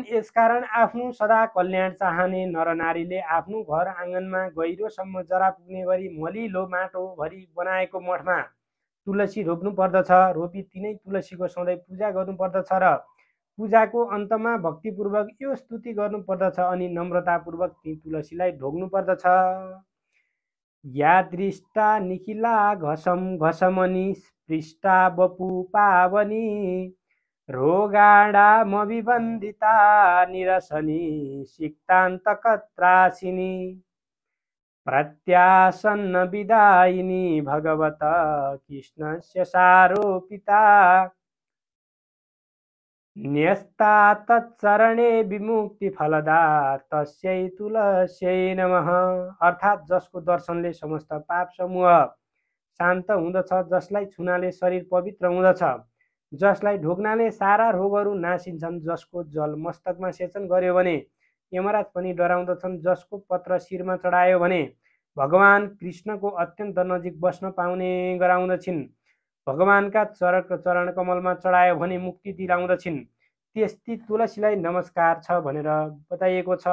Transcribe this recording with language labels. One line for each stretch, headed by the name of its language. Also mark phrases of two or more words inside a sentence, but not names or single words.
Nepali: यसकारण आफ्नो सदा कल्याण चाहने नरनारीले आफ्नो घर आँगनमा गहिरोसम्म जरा पुग्ने गरी मलिलो माटो भरी बनाएको मठमा तुलसी रोप्नु पर्दछ। रोपी तिनै तुलसीको सधैँ पूजा गर्नुपर्दछ र पूजाको अन्तमा भक्तिपूर्वक यो स्तुति गर्नु पर्दछ अनि नम्रतापूर्वक ती तुलसीलाई ढोग्नु पर्दछ।
Sanskrit: या दृष्टा निखिला घसम घसमनी स्पृष्टा बपु पावनी रोगाडा मविबन्दिता निरसनी सिक्तान्तकत्रासिनी प्रत्यासन्न विदायिनी भगवत कृष्णस्य सारोपिता न्यस्ता तच्चरणे विमुक्ति फलदा तस्यै तुलस्यै नमः।
Nepali: अर्थात् जसको दर्शनले समस्त पाप समूह शान्त हुँदछ, जसलाई छुनाले शरीर पवित्र हुँदछ, जसलाई ढोग्नाले सारा रोगहरू नासिन्छन्, जसको जल मस्तकमा सेचन गर्यो भने यमराज पनि डराउँदछन्, जसको पत्र शिरमा चढायो भने भगवान कृष्णको अत्यन्त नजिक बस्न पाउने गराउँदछिन्, भगवानका चरण कमलमा चढायो भने मुक्ति दिलाउँदछिन्, त्यस्ती तुलसीलाई नमस्कार छ भनेर बताइएको छ।